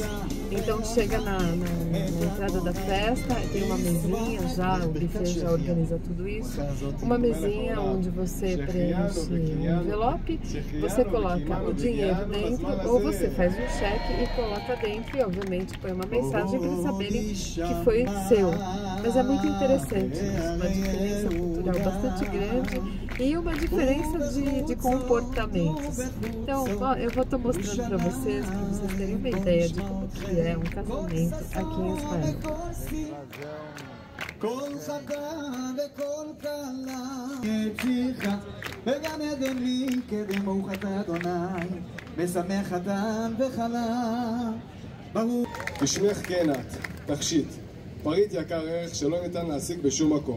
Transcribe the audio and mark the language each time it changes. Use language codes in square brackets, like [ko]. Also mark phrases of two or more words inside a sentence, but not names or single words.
[pt] Então chega na entrada da festa, tem uma mesinha já, o buffet já organiza tudo isso, uma mesinha onde você preenche um envelope, você coloca o dinheiro dentro, ou você faz um cheque e coloca dentro e obviamente põe uma mensagem para eles saberem que foi seu. Mas é muito interessante isso, uma diferença cultural bastante grande e uma diferença de comportamentos. Então, eu vou estar mostrando para vocês terem uma ideia de como que é um casamento aqui em Israel. [he] בשמך כן את, תכשיט, פריט יקר ערך שלא ניתן להשיג בשום מקום.